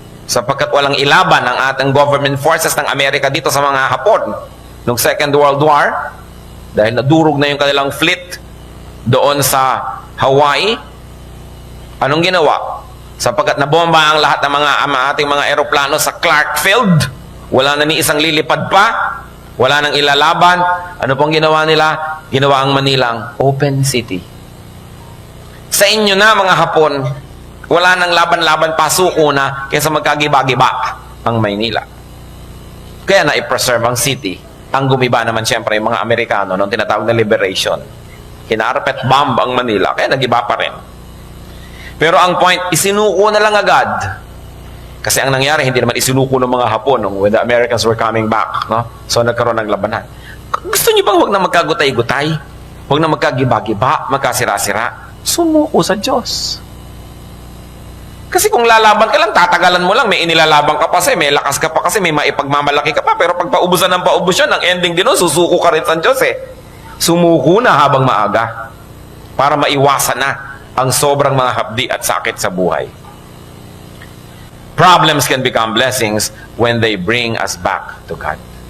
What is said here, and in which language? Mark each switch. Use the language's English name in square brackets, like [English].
[Filipino] Sapagkat walang ilaban ang ating government forces ng Amerika dito sa mga Hapon noong Second World War, dahil nadurog na yung kanilang fleet doon sa Hawaii. Anong ginawa? Sapagkat nabomba ang lahat ng ating mga eroplano sa Clark Field, wala na ni isang lilipad pa, wala nang ilalaban. Ano pong ginawa nila? Ginawa ang Manilang open city. Sa inyo na mga Hapon, wala nang laban-laban, pasuko na, kaysa magkagiba-giba ang Maynila. Kaya na-preserve ang city. Ang gumiba naman siyempre yung mga Amerikano nung tinatawag na liberation. Kinarpet bomb ang Manila, kaya nagiba pa rin. Pero ang point, isinuko na lang agad. Kasi ang nangyari, hindi naman isinuko ng mga Hapon [English] when the Americans were coming back. [Filipino] No? So nagkaroon ng labanan. Gusto niyo bang huwag na magkagutay-gutay? Huwag na magkagiba-giba, magkasira-sira? Sumuko sa Diyos. Kasi kung lalaban ka lang, tatagalan mo lang, may inilalaban ka pa kasi, may lakas ka pa kasi, may maipagmamalaki ka pa, pero pag paubusan ng paubos yun, ang ending din nun, susuko ka rin sa Diyos eh. Sumuko na habang maaga para maiwasan na ang sobrang mga hapdi at sakit sa buhay. [English] Problems can become blessings when they bring us back to God.